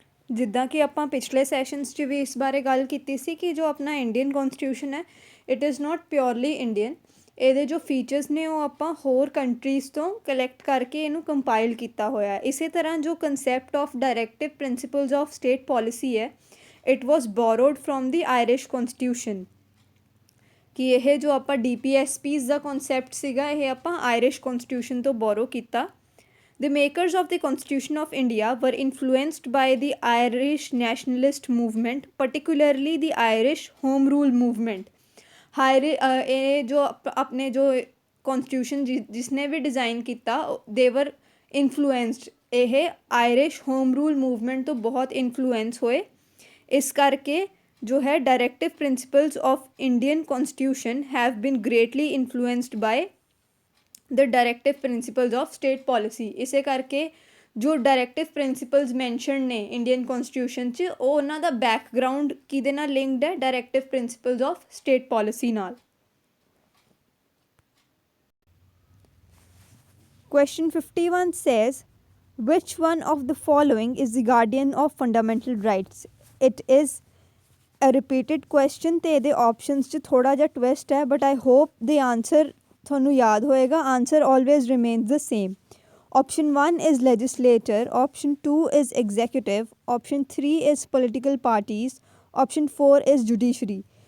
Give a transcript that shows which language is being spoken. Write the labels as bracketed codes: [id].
[pa] ਜਿੱਦਾਂ ਕਿ ਆਪਾਂ ਪਿਛਲੇ ਸੈਸ਼ਨਸ 'ਚ ਵੀ ਇਸ ਬਾਰੇ ਗੱਲ ਕੀਤੀ ਸੀ ਕਿ ਜੋ ਆਪਣਾ ਇੰਡੀਅਨ ਕੌਨਸਟੀਟਿਊਸ਼ਨ ਹੈ [en] it is not purely Indian, [pa] ਇਹਦੇ ਜੋ ਫੀਚਰਸ ਨੇ ਉਹ ਆਪਾਂ ਹੋਰ ਕੰਟਰੀਜ਼ ਤੋਂ ਕਲੈਕਟ ਕਰਕੇ ਇਹਨੂੰ ਕੰਪਾਈਲ ਕੀਤਾ ਹੋਇਆ। ਇਸੇ ਤਰ੍ਹਾਂ ਜੋ concept of directive principals of state policy ਹੈ [en] it was borrowed from the Irish constitution, [pa] ਕਿ ਇਹ ਜੋ ਆਪਾਂ DPSPs ਦਾ ਕੌਨਸੈਪਟ ਸੀਗਾ ਇਹ ਆਪਾਂ ਆਇਰਿਸ਼ ਕੌਨਸਟੀਟਿਊਸ਼ਨ ਤੋਂ ਬੋਰੋ ਕੀਤਾ। [en] The makers of the Constitution of India were influenced by the Irish nationalist movement, particularly the Irish Home Rule movement. [pa] ਇਹ ਜੋ ਆਪਣੇ ਜੋ ਕੌਨਸਟੀਟਿਊਸ਼ਨ ਜਿਸਨੇ ਵੀ ਡਿਜ਼ਾਈਨ ਕੀਤਾ [en] they were influenced, [pa] ਇਹ ਆਇਰਿਸ਼ ਹੋਮ ਰੂਲ ਮੂਵਮੈਂਟ ਤੋਂ ਬਹੁਤ ਇਨਫਲੂਐਂਸ ਹੋਏ। ਇਸ ਕਰਕੇ ਜੋ ਹੈ [en] Directive principles of Indian constitution have been greatly influenced by the directive principles of state policy. [pa] ਇਸੇ ਕਰਕੇ ਜੋ ਡਾਇਰੈਕਟਿਵ ਪ੍ਰਿੰਸੀਪਲਸ ਮੈਂਸ਼ਨ ਨੇ ਇੰਡੀਅਨ ਕੌਨਸਟੀਟਿਊਸ਼ਨ 'ਚ ਉਹ ਉਹਨਾਂ ਦਾ ਬੈਕਗਰਾਊਂਡ ਕਿਹਦੇ ਨਾਲ ਲਿੰਕਡ ਹੈ, directive principals of state policy ਨਾਲ। [en] Question 51 says which one of the following is the guardian of fundamental rights? It is a repeated question [pa] ਤੇ ਇਹਦੇ ਆਪਸ਼ਨਸ 'ਚ ਥੋੜ੍ਹਾ ਜਿਹਾ ਟਵਿਸਟ ਹੈ [en] but I hope the answer [pa] ਤੁਹਾਨੂੰ ਯਾਦ ਹੋਏਗਾ। [en] Answer always remains the same. Option 1 is legislator, option 2 is executive, option 3 is political parties, option 4 is judiciary.